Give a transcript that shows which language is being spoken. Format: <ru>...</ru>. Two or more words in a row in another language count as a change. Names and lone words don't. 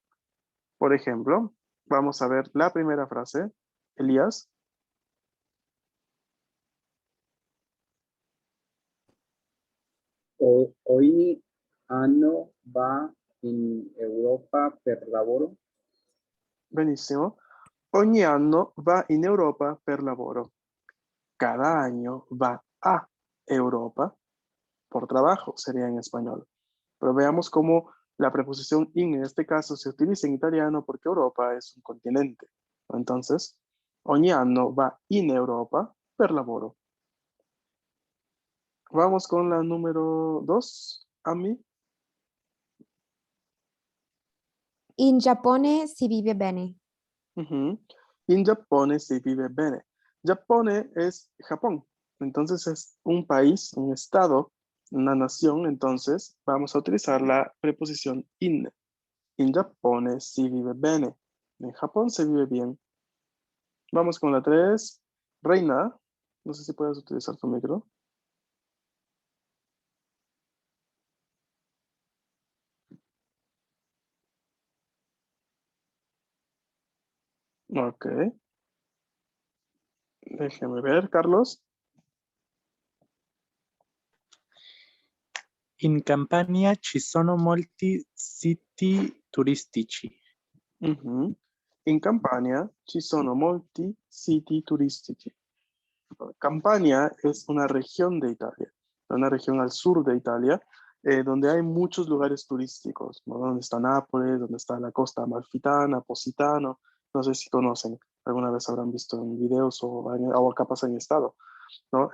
<es>Por ejemplo, vamos a ver la primera frase. Elías.</es> <it>Ogni anno va in Europa per lavoro. Benissimo. Ogni anno va in Europa per lavoro.</it> <es>Cada año va a Europa por trabajo, sería en español. Pero veamos cómo la preposición in en este caso se utiliza en italiano porque Europa es un continente. Entonces,</es> <it>ogni anno va in Europa per lavoro.</it> <es>Vamos con la número 2, Ami.</es> <it>In Giappone si vive bene. In Giappone si vive bene.</it> <es>Giappone es Japón. Entonces es un país, un estado, una nación. Entonces vamos a utilizar la preposición in.</es> <it>In Giappone si vive bene.</it> <es>En Japón se vive bien. Vamos con la 3. Reina, no sé si puedes utilizar tu micro. Ok. Déjeme ver, Carlos.</es> <it>In Campania ci sono molti siti turistici. In Campania ci sono molti siti turistici.</it> <es>Campania es una región de Italia, una región al sur de Italia, donde hay muchos lugares turísticos, ¿no? Donde está Nápoles, donde está la costa amalfitana, Positano, no sé si conocen, alguna vez habrán visto en videos o capaz han estado, ¿no?</es>